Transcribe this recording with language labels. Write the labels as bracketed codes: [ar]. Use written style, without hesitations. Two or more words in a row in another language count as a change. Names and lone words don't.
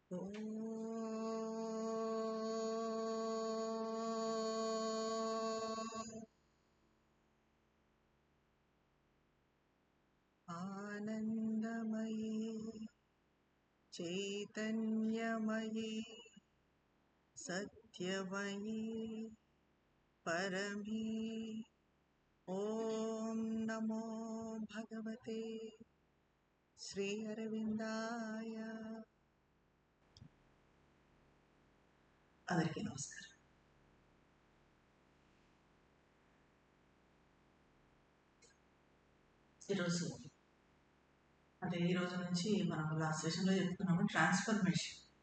[sa] आनन्दमयी चैतन्यमयी सत्यमयी परमी ॐ नमो भगवते श्री अरविंदाय। [te] అందరికీ నమస్కారం. ఈరోజు నుంచి మనం [en] last sessionలో [te] చెప్పుకున్నాము ట్రాన్స్ఫర్మేషన్.